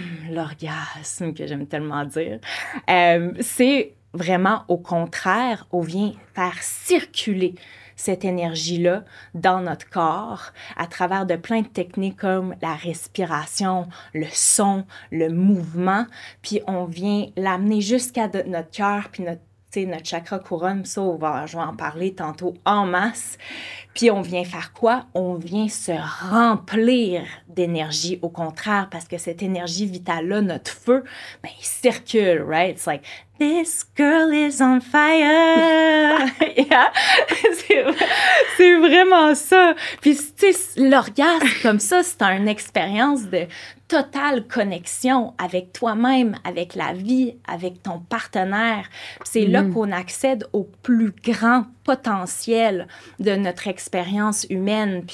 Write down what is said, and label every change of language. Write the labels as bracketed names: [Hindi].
[French] l'orgasme, que j'aime tellement dire, c'est vraiment au contraire, on vient faire circuler cette énergie-là dans notre corps à travers de plein de techniques comme la respiration, le son, le mouvement, puis on vient l'amener jusqu'à notre cœur, puis notre chakra couronne, ça, je vais en parler tantôt en masse. Puis on vient faire quoi? On vient se remplir d'énergie, au contraire, parce que cette énergie vitale-là, notre feu, ben, il circule, right? [English] It's like, this girl is on fire! [French] Yeah. C'est vraiment ça. Puis, tu sais, l'orgasme, comme ça, c'est une expérience de totale connexion avec toi-même, avec la vie, avec ton partenaire. C'est là qu'on accède au plus grand potentiel de notre expérience humaine.